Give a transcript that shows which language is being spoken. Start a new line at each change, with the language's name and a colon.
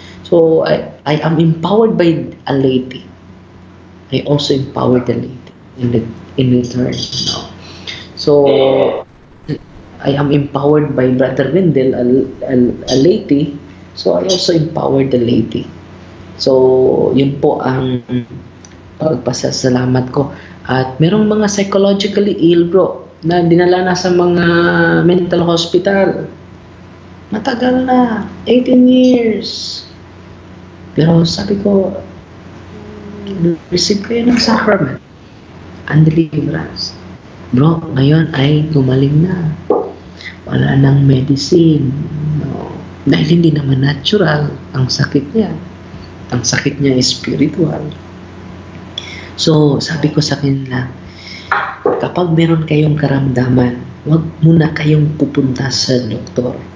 English: So, I am empowered by a laity. I also empower the laity in return. No? So, I am empowered by Brother Wendell, a laity. So, I also empower the laity.
Filipino: So, yun po ang pagpasasalamat ko. At merong mga psychologically ill, bro, na dinala na sa mga mental hospital. Matagal na, 18 years. Pero sabi ko, receive kayo ng sacrament and deliverance. Bro, ngayon ay gumaling na. Wala nang medicine. No. Dahil hindi naman natural ang sakit niya. Ang sakit niya is spiritual. So, sabi ko sa kanila, kapag meron kayong karamdaman, huwag muna kayong pupunta sa doktor.